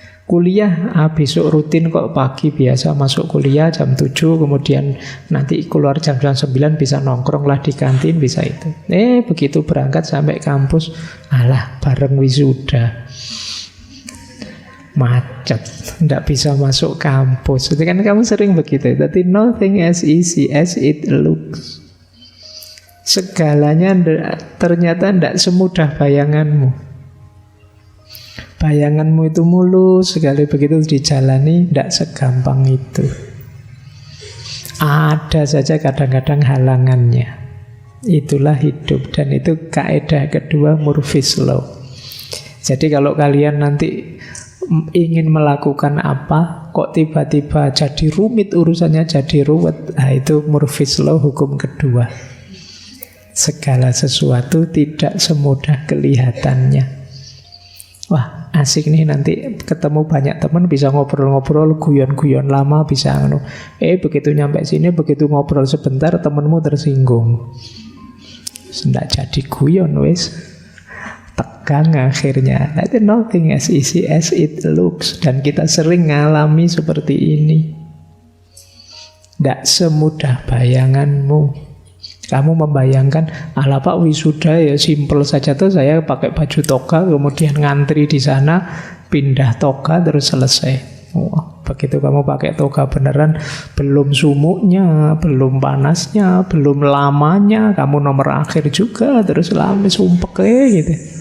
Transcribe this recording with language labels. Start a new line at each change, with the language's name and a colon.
Indonesian: Kuliah, besok rutin kok pagi biasa masuk kuliah jam 7, kemudian nanti keluar jam 9 bisa nongkrong lah di kantin, bisa itu. Begitu berangkat sampai kampus, alah bareng wisuda. Macet, tidak bisa masuk kampus. Itu kan kamu sering begitu. Tapi
English: nothing as easy as it looks.
Indonesian: Segalanya ternyata tidak semudah bayanganmu. Bayanganmu itu mulus, sekali begitu dijalani tidak segampang itu. Ada saja kadang-kadang halangannya. Itulah hidup, dan itu kaidah kedua Murphy's Law. Jadi kalau kalian nanti ingin melakukan apa, kok tiba-tiba jadi rumit urusannya, jadi ruwet, nah itu Murphy's Law hukum kedua. Segala sesuatu tidak semudah kelihatannya. Wah, asik nih nanti ketemu banyak teman, bisa ngobrol-ngobrol, guyon-guyon lama, bisa begitu nyampe sini, begitu ngobrol sebentar temenmu tersinggung. Nggak jadi guyon wes. Tegang akhirnya. Itu
English: nothing as easy as it looks.
Indonesian: Dan kita sering ngalami seperti ini. Nggak semudah bayanganmu. Kamu membayangkan, ala Pak wisuda ya simple saja tuh, saya pakai baju toga, kemudian ngantri di sana, pindah toga terus selesai. Wah, begitu kamu pakai toga beneran, belum sumuknya, belum panasnya, belum lamanya, kamu nomor akhir juga, terus lama sumpek gitu.